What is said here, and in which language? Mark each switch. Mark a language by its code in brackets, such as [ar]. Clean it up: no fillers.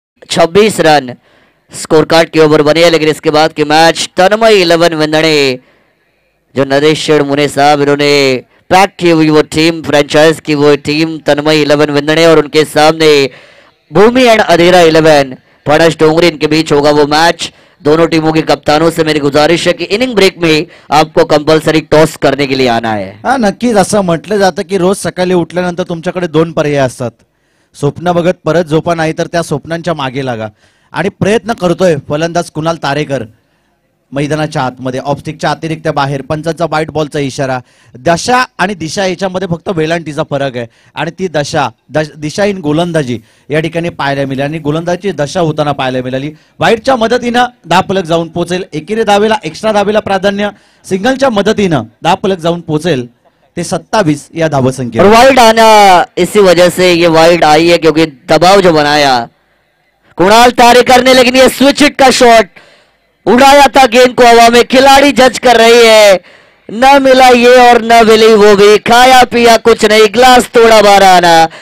[hi] छब्बीस run score card के over बने हैं। लेकिन इसके बाद की मैच तन्मय 11 विंदणे, जो नरेश मुने साहब इन्होंने पैक की हुई वो टीम, फ्रेंचाइज की वो टीम तन्मय 11 विंदणे और उनके सामने भूमि एंड अधेरा 11 फणस डोंगरी, इनके बीच होगा वो मैच। दोनों टीमों के कप्तानों से मेरी गुजारिश है कि इनिंग ब्रेक में आपको कंपल्सरी टॉस करने के लिए आना है. [mr] हा नक्कीच असं म्हटलं जातं की रोज सकाळी उठल्यानंतर तुमच्याकडे दोन पर्याय असतात. स्वप्न बघत परत झोपा, नाही तर त्या स्वप्नांच्या मागे लागा. आणि प्रयत्न करतोय फलंदाज कुणाल तारेकर मैदानाच्या आतमध्ये, ऑफस्टिकच्या अतिरिक्त बाहेर, पंचांचा व्हाईट बॉलचा इशारा. दशा आणि दिशा याच्यामध्ये फक्त वेलांटीचा फरक आहे आणि ती दिशाहीन गोलंदाजी या ठिकाणी पाहायला मिळाली आणि गोलंदाजी दशा होताना पाहायला मिळाली. व्हाईटच्या मदतीनं 10 फलक जाऊन पोहोचेल, एकेरी धावेला एक्स्ट्रा धावेला प्राधान्य, सिंगलच्या मदतीनं 10 फलक जाऊन पोहोचेल ते 27 या धावसंख्या. [hi] और वाइड आना इसी वजह से ये वाइड आई है क्योंकि दबाव जो बनाया कुणाल तारेकर ने, लेकिन ये स्विच हिट का शॉट उड़ाया था गेंद को हवा में. खिलाड़ी जज कर रही है, न मिला ये और न मिली वो भी, खाया पिया कुछ नहीं, ग्लास तोड़ा बारह आना.